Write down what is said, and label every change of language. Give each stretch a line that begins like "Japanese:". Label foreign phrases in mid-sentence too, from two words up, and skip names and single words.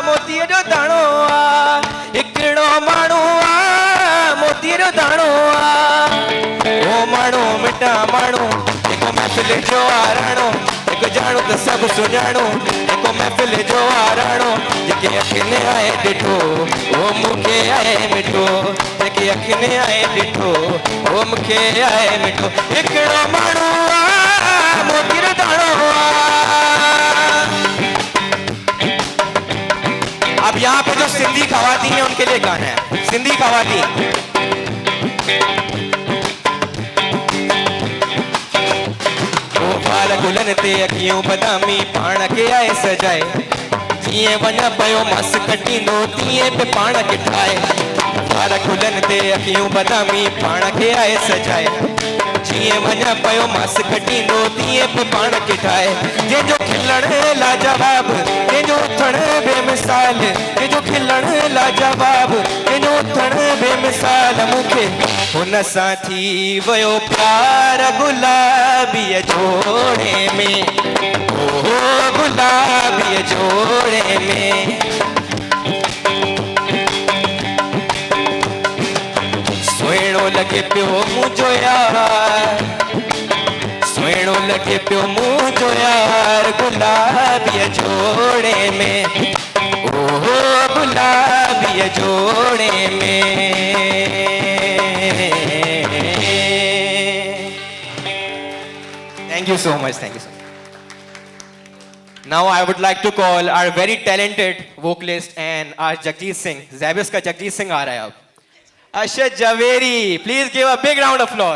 Sindhi: मोतीअ जो दाणो आ हिकिड़ो माण्हू आ मोतीअ जो दाणो आ ओ माण्हू मिठा माण्हू जेको महफ़िल जो आराणो जेको जाणू त सभु सुञाणो जेको महफ़िल जो आराणो जेके अखियुनि आए ॾिठो ओ मूंखे आए मिठो जेके अखियुनि आए ॾिठो ओ मूंखे आए मिठो हिकिड़ो माण्हू आ मोतीअ जो दाणो आ।
Hindi: अब यहाँ पे जो सिंधी खवातीन है उनके लिए गाना है
Sindhi: सिंधी खवातीन गुलन ते अखियूं बदामी पाण के आए सजाए जीअं वञा पियो मस कटींदो तीअं पे पाण खे ठाहे वार गुलन ते अखियूं बदामी पाण के आए सजाए जीअं वञा पियो मस कटींदो तीअं पे पाण खे ठाहे जंहिंजो खिलण लाजवाब जंहिंजो उथण बेमिसाल जंहिंजो खिलण लाजवाब जंहिंजो उथण बेमिसाल मूंखे हुन सां थी वियो प्यार गुलाबीअ जोड़े में ओ गुलाबीअ जोड़े में सुहिणो लॻे पियो मुंहिंजो यार सुहिणो लॻे पियो मुंहिंजो यार गुलाबीअ जोड़े में ओ गुलाबीअ जोड़े में।
English: Thank you so much. Thank you so much. Now I would like to call our very talented vocalist and our Jagjit Singh.
Hindi: Zabis का Jagjit Singh आ रहा है अब.
English: Ashad Javeri, please give a big round of applause.